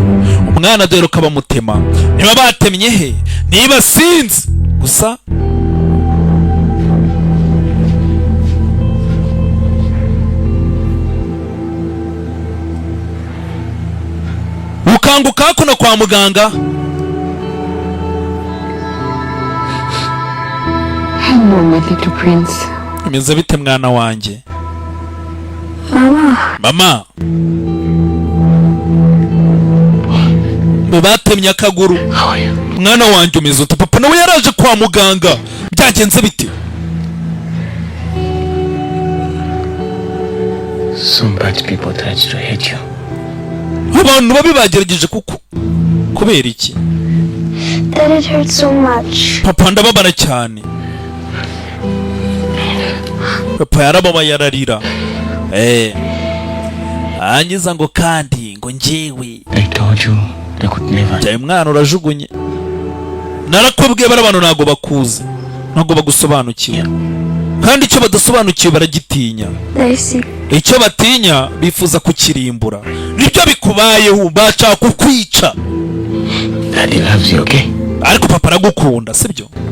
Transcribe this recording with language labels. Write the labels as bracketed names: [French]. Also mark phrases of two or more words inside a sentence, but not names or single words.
[Kinyarwanda] Umwana dore ukabamutema, niba batemye he, niba sinzi gusa. Ukanguka hakuno kwa muganga. [English] Hello, my little prince. [Kinyarwanda] Umeze bite mwana wanjye? Mama, batemye akaguru. Mwana wanjye umeze ute? Papa nawe yaraje kwa muganga, byagenze bite? [English] Some bad people tried to hate you. [Kinyarwanda] Abantu babi bagerageje kubera iki? [English] That it hurts so much. [Kinyarwanda] Papa ndababara cyane. Papa yarababaye ararira. Angiza ngo kandi ngo njyewe. [English] I told you they could never. [Kinyarwanda] Jya mwana urajugunye. Narakubwiye bara abantu ntago bakuze, ntago bagusobanukiye. Kandi icyo badasobanukiye baragitinya. Icyo batinya bifuza kukirimbura. Nibyo bikubayeho, baca kukwica. [English] Daddy loves you, okay? [Kinyarwanda] Ariko papa aragukunda, sibyo?